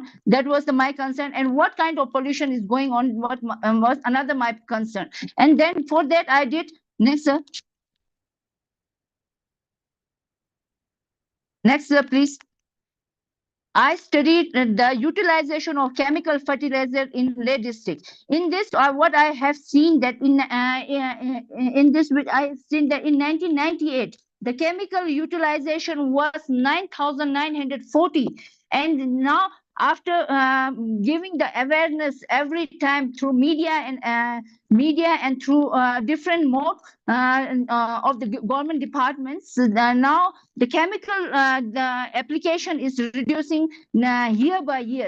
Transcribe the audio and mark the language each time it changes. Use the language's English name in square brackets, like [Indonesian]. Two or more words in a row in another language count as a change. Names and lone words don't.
[English] That was my concern, and what kind of pollution is going on. What was another my concern, and then for that I did. Next, sir. Next, sir, please. I studied the utilization of chemical fertilizer in Leh district. In this, what I have seen that in this, I have seen that in 1998, the chemical utilization was 9,940, and now after giving the awareness every time through media and through different mode of the government departments, now the chemical the application is reducing year by year.